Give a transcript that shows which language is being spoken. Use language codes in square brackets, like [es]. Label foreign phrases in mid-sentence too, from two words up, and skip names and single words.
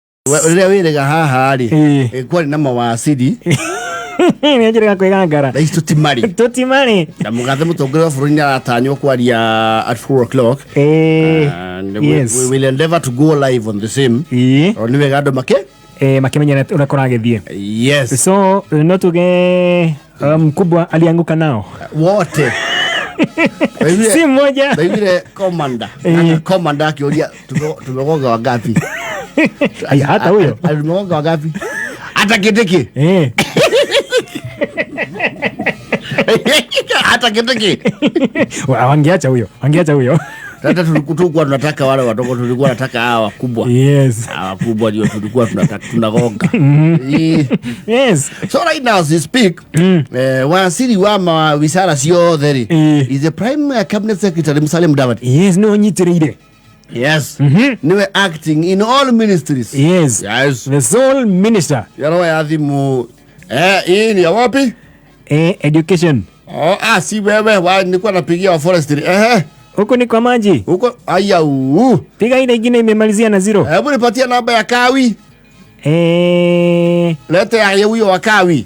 [ki] Rĩrĩa wĩrega haha rĩ kwari na mawaciri nĩ njĩrĩga kwĩgangara na tũtimarĩ na mũgathe mũtongoria wa bũrũri nĩaratanywo kwaria [en] at 4 o'clock. Yes. We will endeavor to go live on the same. [ki] Nĩ wega andũ makĩmenya ũrĩa kũragĩthiĩ. [en] Yes. [sw] So [ki] no tuge [sw] mkubwa alianguka nao wote si mmoja vile commander akioria tumegonga wangapi. Hata huyo tumegonga wangapi hata Kindiki hata Kindiki wangeacha huyo hata tulikuwa tunataka wale wadogo, tulikuwa tunataka hawa wakubwa. [en] Yes, [sw] hawa wakubwa ndio tulikuwa tunataka tunagonga. [en] Yes. So right now as we speak, [sw] waziri wa mawizara ciothe [en] is the prime cabinet secretary Musalia Mudavadi. [ki] Yes, no nyitireire. [en] Yes. Niwe acting in all ministries. Yes. The sole minister. [sw] Yaro ya thimu hii ni wapi? Education. Si wewe nilikuwa napigia wa forestry. Huko ni kwa maji. Huko piga ile nyingine imemalizia na 0. Hebu nipatie namba ya Kawi. Leta ya huyo wa Kawi.